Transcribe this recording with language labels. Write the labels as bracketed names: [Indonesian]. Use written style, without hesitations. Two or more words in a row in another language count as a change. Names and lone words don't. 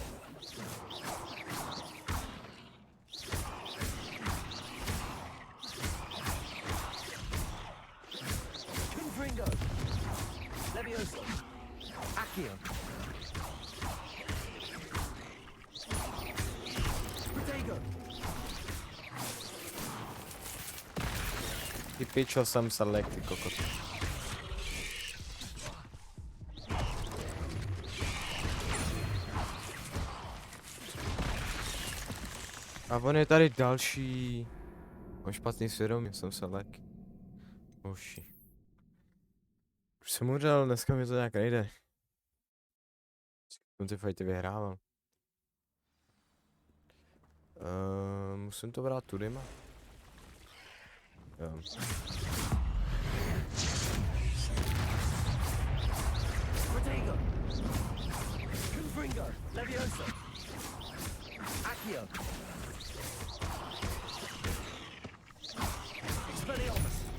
[English] Confringo! Levioso! Accio! Potato! [Czech] Ty pičo jsem select, ty kokot. A on je tady další. Mám špatný svědomí, jsem select. Oši. Už jsem umřel, dneska mi to nějak nejde. Jsem ty fighty vyhrával. Musím to brát tudy, ma? Jo. [English] Potato! Confringo! Levioso! Accio! Expelliarmus!